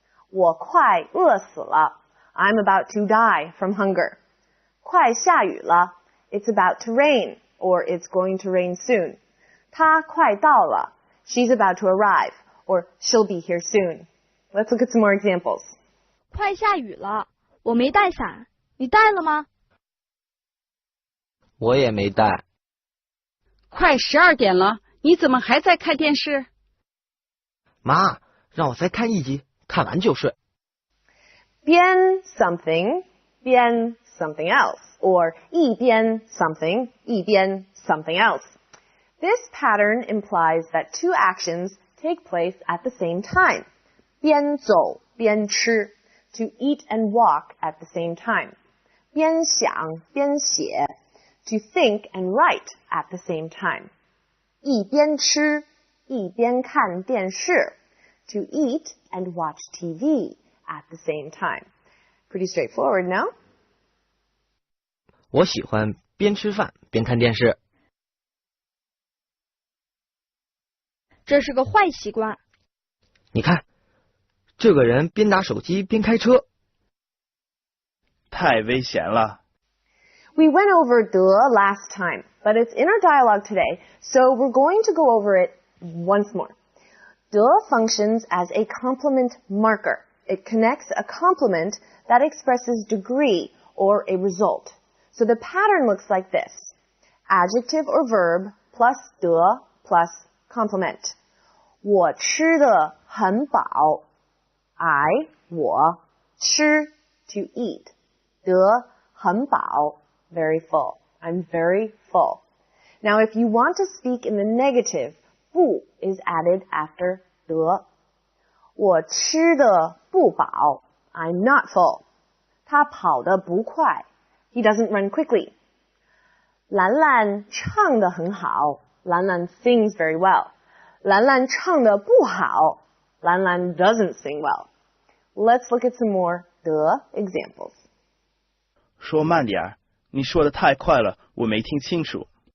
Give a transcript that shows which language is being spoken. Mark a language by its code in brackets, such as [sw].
[zh] 我快饿死了. [en] I'm about to die from hunger. [zh] 快下雨了. [en] It's about to rain, or it's going to rain soon. [zh] 她快到了. [en] She's about to arrive, or she'll be here soon. Let's look at some more examples. [zh] 快下雨了，我没带伞，你带了吗？我也没带。快12点了，你怎么还在看电视？妈，让我再看一集，看完就睡。 [en] 边 something, 边 something else, or 一边 something, 一边 something else. This pattern implies that two actions take place at the same time. [zh] 边走边吃, [en] to eat and walk at the same time. [zh] 边想边写, [en] to think and write at the same time. [zh] 一边吃一边看电视, [en] to eat and watch TV at the same time. Pretty straightforward, no? [zh] 我喜欢边吃饭边看电视。这是个坏习惯。你看，这个人边打手机边开车。太危险了。 [en] We went over 的 last time, but it's in our dialogue today, so we're going to go over it once more. 的 functions as a complement marker. It connects a complement that expresses degree or a result. So the pattern looks like this. Adjective or verb plus 的 plus complement. [zh] 我吃得很饱. [en] I, 我, 吃 to eat. [zh] 得很饱. [en] Very full. I'm very full. Now, if you want to speak in the negative, 不 is added after 得. [zh] 我吃得不饱. [en] I'm not full. [zh] 他跑得不快. [en] He doesn't run quickly. [zh] 兰兰唱得很好. [en] 兰兰 sings very well. [zh] 兰兰唱得不好. [en] 兰兰 doesn't sing well. Let's look at some more 的 examples. [zh] 说慢点儿，你说的太快了，我没听清楚。